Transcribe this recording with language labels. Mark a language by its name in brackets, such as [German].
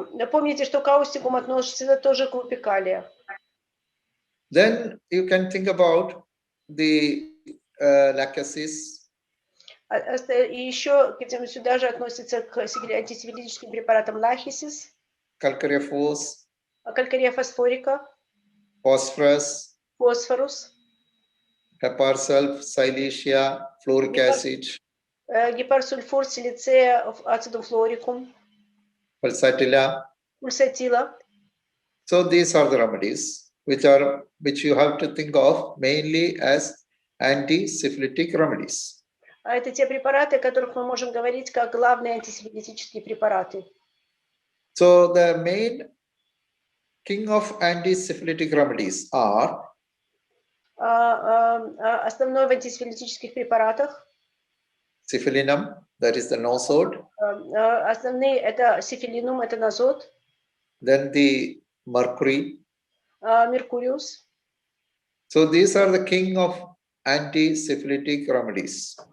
[Russian] Помните, что каустикум относится тоже к группе калия. [English] Then you can think about the lachesis. [Russian] И еще сюда же относится к антисифилитическим препаратам лахисис, [English] Calcarea phos, [Russian] калькария фосфорика, [English] phosphorus, [Russian] фосфорус, [English] heparsulf, silicea, fluoric acid, [Russian] гепарсульфур, силицея, ацидум флорикум, [English] pulsatilla. [Russian] пульсатила. [English] So these are the remedies which you have to think of mainly as anti-syphilitic remedies. [Russian] Это те препараты, о которых мы можем говорить как главные антисифилитические препараты. [English] So the main king of anti-syphilitic remedies are [Russian] основной в антисифилитических препаратах. [English] Syphilinum, that is the nosode. [Russian] Основные это сифилинум, это назот. [English] Then the mercury. [Russian] Меркуриус. [English] So these are the king of anti-syphilitic remedies.